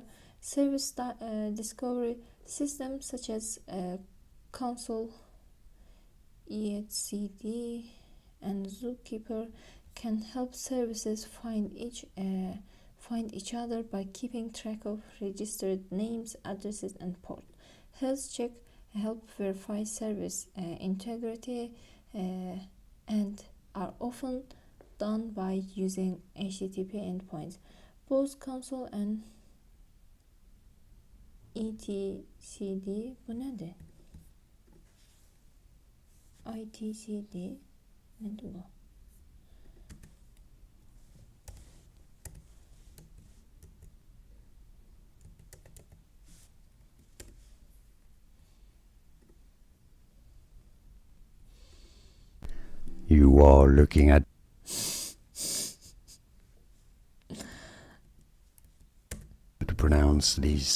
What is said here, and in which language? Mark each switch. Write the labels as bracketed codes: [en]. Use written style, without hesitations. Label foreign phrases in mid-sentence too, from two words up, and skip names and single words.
[en] Service discovery systems such as console, etcd, and zookeeper can help services find each other by keeping track of registered names, addresses, and port. Health check help verify service integrity and are often done by using HTTP endpoints. Both console and etcd [az] bu nədir? ITCD nədir bu? [en] You are looking at to pronounce this